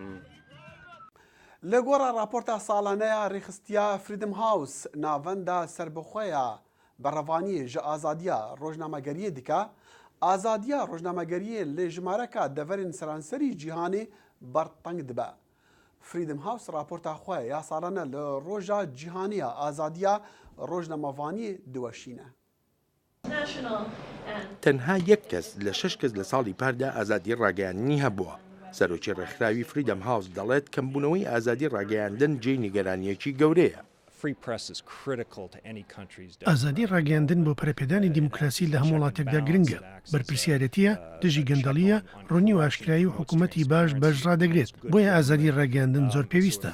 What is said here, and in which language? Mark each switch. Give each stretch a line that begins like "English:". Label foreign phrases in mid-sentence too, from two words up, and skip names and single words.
Kurdish: Li gora raporta salaneya rêxistiya Freedom House navenda serbixweya berhevaniyê ji azadiya rojnamegeriyê dike, azadiya rojnamegeriyê lê jimareka deverên seranserî cîhanê berteng dibe. Freedom House raporta xwe ya salane li roja cîhaniya azadiya rojnamevaniyê diweşîne.
Central Kurdish: تەنها یەک کەس لە 6 کەس لە ساڵی پاردا ئازادی ڕاگەیاندنی هەبووە. سەرۆکی ڕێکخراوی Freedom House دەڵێت کەمبوونەوەی ئازادی ڕاگەیاندن جێی نیگەرانیەکی گەورەیە. ئازادی ڕاگەیاندن بۆ پەرەپێدانی دیموکراسی لە هەموو وڵاتێکدا گرنگە بەرپرسیارەتیە دژی گەندەڵیە ڕوونی و ئاشکرایی و حکوومەتی باش بەشڕادەگرێت بۆیە ئازادی ڕاگەیاندن زۆر پێویستە.